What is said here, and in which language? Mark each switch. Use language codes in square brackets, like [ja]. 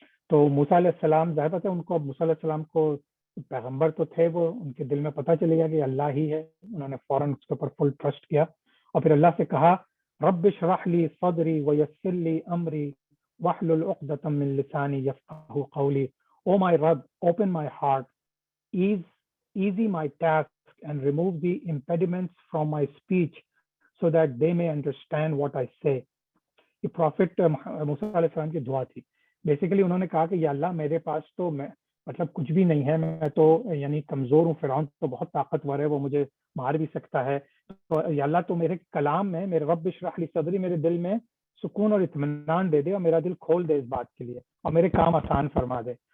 [ur] تو موسیٰ علیہ السلام ظاہر بات ہے ان کو, موسیٰ علیہ السلام کو پیغمبر تو تھے, وہ ان کے دل میں پتہ چلے گا کہ اللہ ہی ہے. انہوں نے فوراً اس کے اوپر فل ٹرسٹ کیا اور پھر اللہ سے کہا [ar] رب اشرح لی صدری ویسر لی امری واحلل عقدۃ من لسانی یفقہوا قولی. [en] O my رب, open my heart, easy my task and remove the impediments from my speech so that they may understand what I say. [ur] یہ پروفٹ موسیٰ علیہ السلام کی دعا تھی. بیسیکلی انہوں نے کہا کہ یا اللہ میرے پاس تو مطلب کچھ بھی نہیں ہے, میں تو یعنی کمزور ہوں, فرعون تو بہت طاقتور ہے, وہ مجھے مار بھی سکتا ہے. تو یا اللہ تو میرے کلام میں, میرے [ar] رب اشرح لی صدری, [ur] میرے دل میں سکون اور اطمینان دے دے اور میرا دل کھول دے اس بات کے لیے اور میرے کام آسان فرما دے.